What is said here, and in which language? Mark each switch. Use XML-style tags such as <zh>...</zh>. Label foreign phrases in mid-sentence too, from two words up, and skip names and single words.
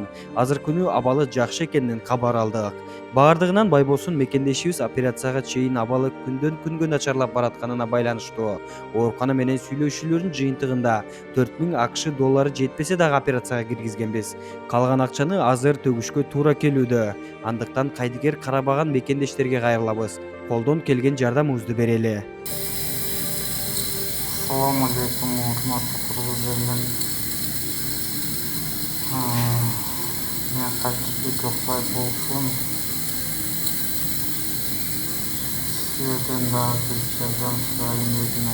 <ky>Азыркы күнү абалы жакшы экенинен кабар алдык. Баардыгынан Байболсун мекендешибиз операцияга чейин абалы күндөн күнгө начарлап баратканына байланыштуу. Оорукана менен сүйлөшүүлөрдүн жыйынтыгында 4000 АКШ доллары жетпесе дагы операцияга киргизгенбиз. Калган акчаны азыр төгүшкө туура келүүдө. Андыктан кайдыгер карабаган мекендештерге кайрылабыз. Колдон келген жардамыбызды берели.</ky> <uz>Assalomu alaykum, hurmatli qurbonlar. Men Qamchibekov Baybolsun. Sizlardan daha bir yordam so'rayim dedim.</uz>